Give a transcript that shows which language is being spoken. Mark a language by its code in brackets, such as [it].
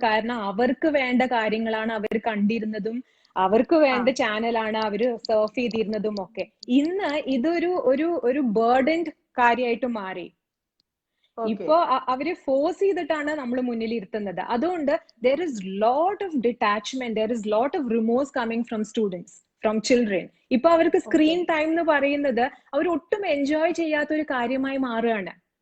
[ml] കാരണം അവർക്ക് വേണ്ട കാര്യങ്ങളാണ് അവർ കണ്ടിരുന്നതും, അവർക്ക് വേണ്ട ചാനലാണ് അവര് സർഫ് ചെയ്തിരുന്നതും ഒക്കെ. ഇന്ന് ഇതൊരു ബേർഡൻഡ് കാര്യമായിട്ട് മാറി. ഇപ്പോ അവര് ഫോഴ്സ് ചെയ്തിട്ടാണ് നമ്മൾ മുന്നിൽ ഇരുത്തുന്നത്. അതുകൊണ്ട് [en] there is lot of detachment, there is lot of remorse coming from students, from children. [ml] ഇപ്പൊ അവർക്ക് സ്ക്രീൻ ടൈം എന്ന് പറയുന്നത് അവർ ഒട്ടും എൻജോയ് ചെയ്യാത്ത ഒരു കാര്യമായി മാറുകയാണ്.